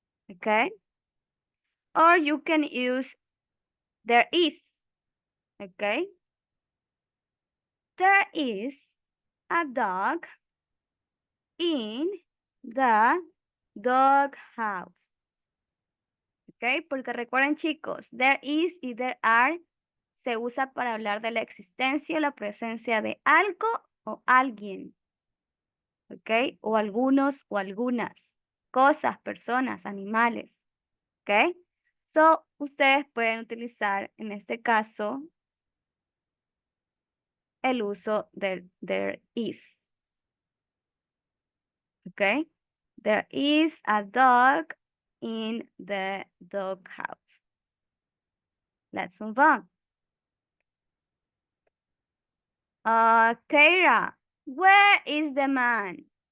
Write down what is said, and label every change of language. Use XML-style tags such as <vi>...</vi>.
<en>Okay? Or you can use there is. Okay? There is a dog in the dog house.</en> <es>Ok, porque recuerden chicos,</es> <en>there is</en> <es>y</es> <en>there are</en> <es>se usa para hablar de la existencia o la presencia de algo o alguien. Ok, o algunos o algunas cosas, personas, animales. Ok, so ustedes pueden utilizar en este caso el uso del</es> <en>there is. Ok, there is a dog in the dog house. Let's move on. Keira, where is the man?</en>